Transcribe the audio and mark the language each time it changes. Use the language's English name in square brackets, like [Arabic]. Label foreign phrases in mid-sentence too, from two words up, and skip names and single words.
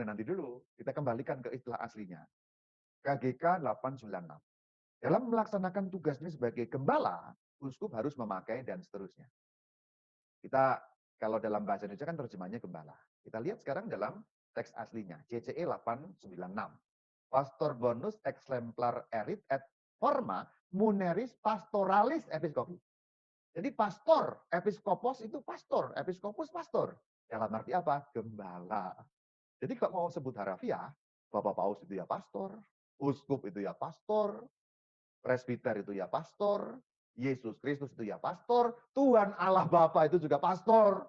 [Indonesian] Nah, nanti dulu kita kembalikan ke istilah aslinya. KGK 896. Dalam melaksanakan tugasnya sebagai gembala, uskup harus memakai dan seterusnya. Kita kalau dalam bahasa Indonesia kan terjemahnya gembala. Kita lihat sekarang dalam teks aslinya, CCE 896. [Latin] Pastor bonus exemplar erit et forma muneris pastoralis episcopi. [Indonesian] Jadi pastor, episkopos itu pastor, episkopus pastor. Dalam arti apa? Gembala. Jadi kalau mau sebut harafiah, Bapak Paus itu ya pastor, uskup itu ya pastor, presbiter itu ya pastor, Yesus Kristus itu ya pastor, Tuhan Allah Bapa itu juga pastor.